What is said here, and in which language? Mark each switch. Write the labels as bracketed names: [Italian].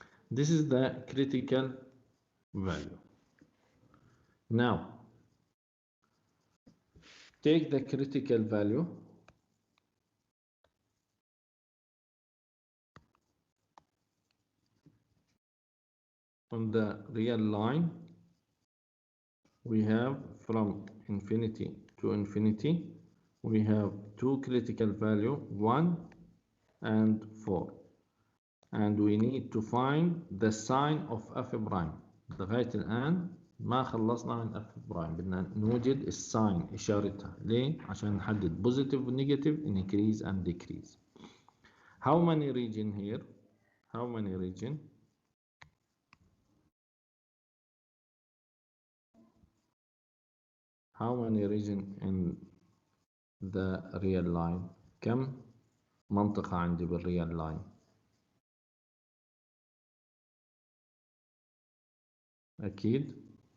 [English] This is the critical value. Now, take the critical value on the real line. We have from infinity to infinity, we have two critical value, 1 and 4. And we need to find the sign of f prime. [Arabic] لغاية الآن ما خلصنا من f prime. بدنا نوجد الساين إشارتها. ليه؟ عشان نحدد positive و negative, [English] increase and decrease. How many region here? How many region? How many region in the real line? [Arabic] كم منطقة عندي بالreal line؟ أكيد.